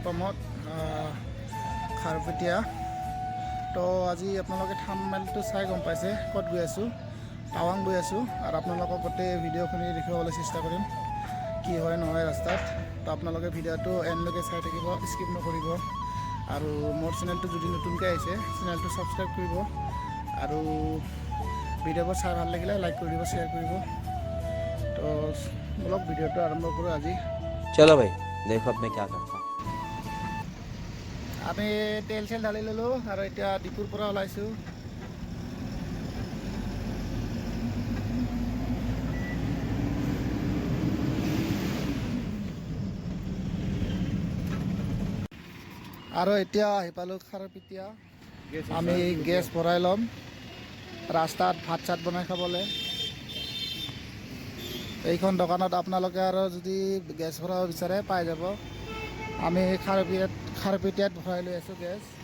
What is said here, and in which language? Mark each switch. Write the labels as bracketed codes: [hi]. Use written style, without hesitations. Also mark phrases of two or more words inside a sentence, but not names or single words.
[as] পাম্পত খাৰপেটীয়া তো আজি আপোনালোকে থাম্বনেইলটো চাই গম পাইছে ক'ত গৈ আছোঁ টাৱাং গৈ আছোঁ আৰু আপোনালোকক গোটেই ভিডিঅ'খিনি দেখুৱাবলৈ চেষ্টা কৰিম কি হয় নহয় ৰাস্তাত তো আপোনালোকে ভিডিঅ'টো এণ্ডলৈকে চাই থাকিব স্কিপ নকৰিব আৰু মোৰ চেনেলটো যদি নতুনকৈ আহিছে চেনেলটো ছাবস্ক্ৰাইব কৰিব আৰু ভিডিঅ'বোৰ চাই ভাল লাগিলে লাইক কৰি দিব শ্বেয়াৰ কৰিব তো বলক ভিডিঅ'টো আৰম্ভ কৰোঁ আজি [hi] चलो भाई देखो अब मैं क्या करता हूँ [as] আমি তেল চেল ঢালি ল'লোঁ আৰু এতিয়া ডিপুৰ পৰা ওলাইছোঁ আৰু এতিয়া আহি পালোঁ খাৰপেটীয়া আমি গেছ ভৰাই ল'ম ৰাস্তাত ভাত চাত বনাই খাবলৈ এইখন দোকানত আপোনালোকে আৰু যদি গেছ ভৰাব বিচাৰে পাই যাব আমি খাৰপেটীয়াত ভৰাই লৈ আছোঁ গেছ